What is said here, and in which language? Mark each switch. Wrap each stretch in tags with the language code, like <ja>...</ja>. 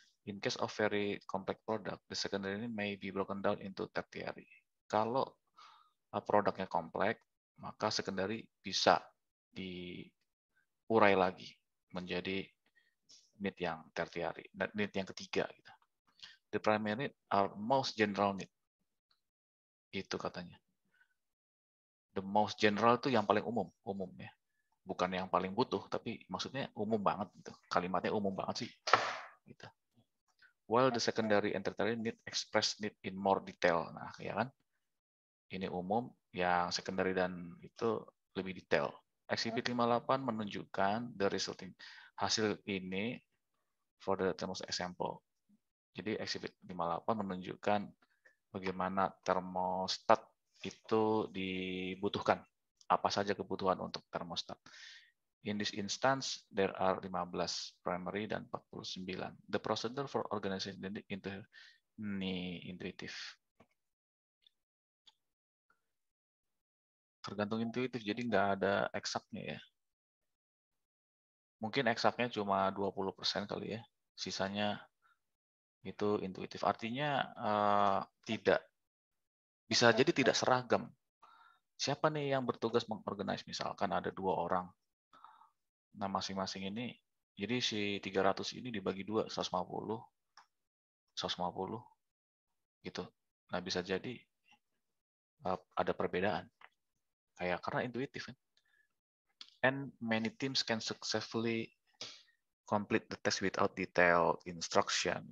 <en>In case of very complex product, the secondary need may be broken down into tertiary.</en> <id>Kalau produknya kompleks, maka secondary bisa diurai lagi menjadi need yang tertiary, need yang ketiga. Gitu.</id> <en>The primary need are most general need.</en> <id>Itu katanya. The most general itu yang paling umum ya. Bukan yang paling butuh, tapi maksudnya umum banget gitu. Kalimatnya umum banget sih. Gitu.</id> <en>While the secondary and tertiary need express need in more detail.</en> <id>Nah, ya kan? Ini umum, yang secondary dan itu lebih detail.</id> <en>Exhibit 58 menunjukkan the resulting hasil ini for the thermos example.</en> <id>Jadi exhibit 58 menunjukkan bagaimana termostat itu dibutuhkan. Apa saja kebutuhan untuk termostat.</id> <en>In this instance, there are 15 primary dan 49. The procedure for organization ini intuitif.</en> <id>Tergantung intuitif, jadi nggak ada eksaknya ya. Mungkin eksaknya cuma 20% kali ya. Sisanya itu intuitif. Artinya tidak bisa jadi tidak seragam. Siapa nih yang bertugas mengorganize? Misalkan ada 2 orang. Nah, masing-masing ini, jadi si 300 ini dibagi 2, 150, 150, gitu. Nah, bisa jadi ada perbedaan. Kayak karena intuitif kan.</id> <en>And many teams can successfully complete the test without detailed instruction.</en>